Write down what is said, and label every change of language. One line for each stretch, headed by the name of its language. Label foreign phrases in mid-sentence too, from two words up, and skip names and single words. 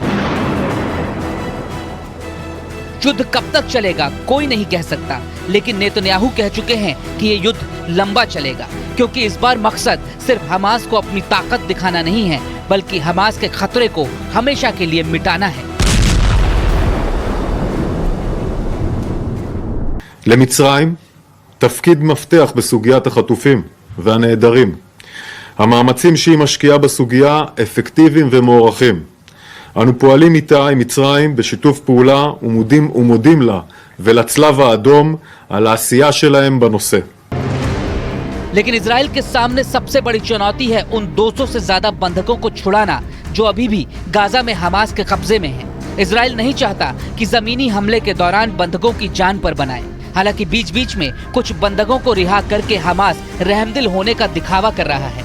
Hindi: युद्ध कब तक चलेगा कोई नहीं कह सकता, लेकिन नेतन्याहू कह चुके हैं कि ये युद्ध लंबा चलेगा, क्योंकि इस बार मकसद सिर्फ हमास को अपनी ताकत दिखाना नहीं है, बल्कि हमास के खतरे को हमेशा के लिए मिटाना है।
Hebrew: למצרים תפקיד מפתח בסוגיית החטופים והנעדרים. המאמצים שהיא משקיעה בסוגיה אפקטיביים ומוערכים. אנו פועלים איתה עם מצרים בשיתוף פעולה ומודים לה ולצלב האדום על העשייה שלהם בנושא.
Hindi: लेकिन इजराइल के सामने सबसे बड़ी चुनौती है उन 200 से ज्यादा बंधकों को छुड़ाना जो अभी भी गाजा में हमास के कब्जे में हैं। इजराइल नहीं चाहता कि जमीनी हमले के दौरान बंधकों की जान पर बनाए। हालांकि बीच बीच में कुछ बंधकों को रिहा करके हमास रहमदिल होने का दिखावा कर रहा है।